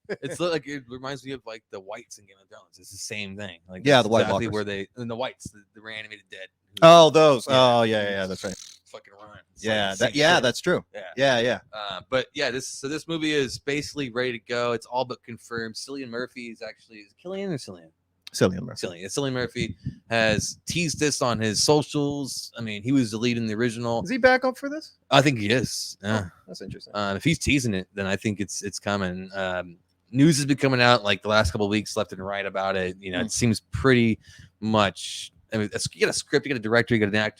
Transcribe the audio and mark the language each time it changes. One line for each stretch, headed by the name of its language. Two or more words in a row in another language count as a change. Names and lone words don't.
English: It's like it reminds me of like the Whites in Game of Thrones. It's the same thing. Like the White exactly Walkers. where the Whites, the reanimated dead. Oh, those. Oh yeah, that's right. fucking run. It's Yeah, like that's true. Yeah. But yeah, this movie is basically ready to go. It's all but confirmed. Cillian Murphy is Killian or Cillian? Cillian Murphy. Cillian Murphy has teased this on his socials. I mean, he was the lead in the original. Is he back up for this? I think he is. Yeah. Oh, that's interesting. If he's teasing it, then I think it's coming. News has been coming out like the last couple of weeks, left and right about it. You know, it seems pretty much. I mean, you get a script, you get a director, you get an actor.